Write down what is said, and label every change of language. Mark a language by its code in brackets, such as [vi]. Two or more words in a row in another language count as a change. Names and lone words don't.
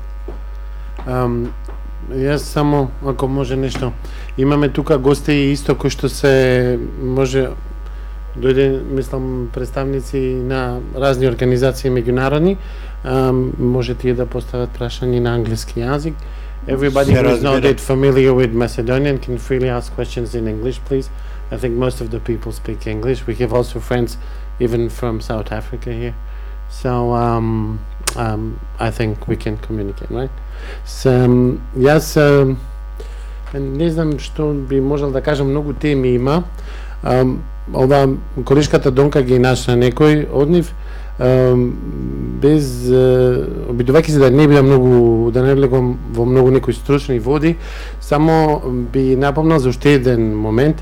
[mk] Јас само, ако може нешто, имаме тука гости исто кои што се може дојде, мислам, представници на разни организации меѓународни, може тие да постават прашања на англиски јазик. [en] Everybody who is not that familiar with Macedonian can freely ask questions in English, please. I think most of the people speak English. We have also friends even from South Africa here. So I think we can communicate, right? So, [mk] јас не знам што би можел да кажам, многу теми има. Ова колешката Донка ги наша некој од нив, без обидувајќи се да не бидам многу, да не влегам во многу некои стручни води, само би напомнал за уште еден момент